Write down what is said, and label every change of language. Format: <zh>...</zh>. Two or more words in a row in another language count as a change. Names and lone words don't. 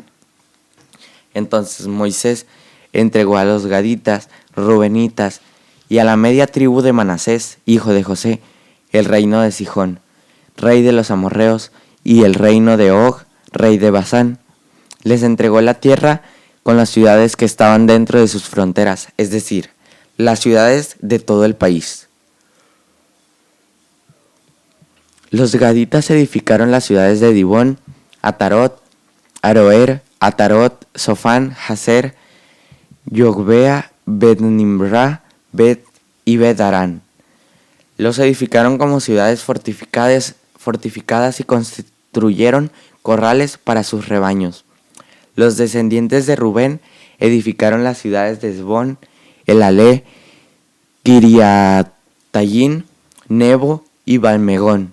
<es>Entonces Moisés entregó a los gaditas, rubenitas y a la media tribu de Manasés, hijo de José, el reino de Sihón, rey de los amorreos, y el reino de Og, rey de Basán. Les entregó la tierra con las ciudades que estaban dentro de sus fronteras, es decir, las ciudades de todo el país. Los gaditas edificaron las ciudades de Dibón, Atarot, Aroer, Atarot, Sofán, Hazer, Yogbea, Bet-Nimra, y Bet-Arán. Los edificaron como ciudades fortificadas y construyeron corrales para sus rebaños. Los descendientes de Rubén edificaron las ciudades de Esbón, Elalé, Kiriatayín, Nebo y Balmegón.</es>